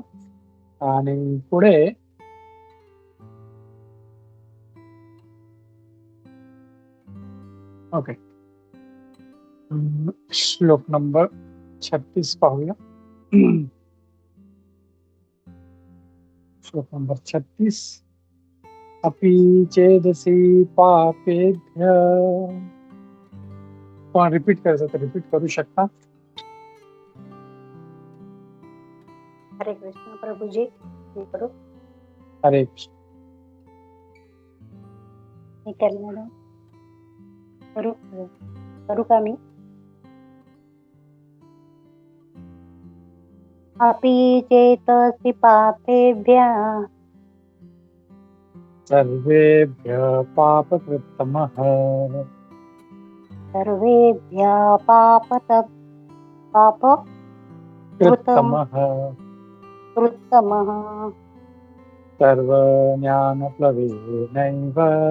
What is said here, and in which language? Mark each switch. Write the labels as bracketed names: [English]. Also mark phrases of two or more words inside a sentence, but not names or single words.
[Marathi] आणि पुढे ओके श्लोक नंबर 36 पाहूया. श्लोक नंबर 36 [Sanskrit] अपि चेदसी पापेभ्य. [Marathi] पण रिपीट करायचं तर रिपीट करू शकता. हरे कृष्ण प्रभुजी, मी करू? हरे कृष्ण. मी करणार करू का मी? [Sanskrit] अपि चेतसि पापेभ्यः सर्वेभ्यः पापकृत्तमः कृत्तमः सर्वज्ञानप्लवेनैव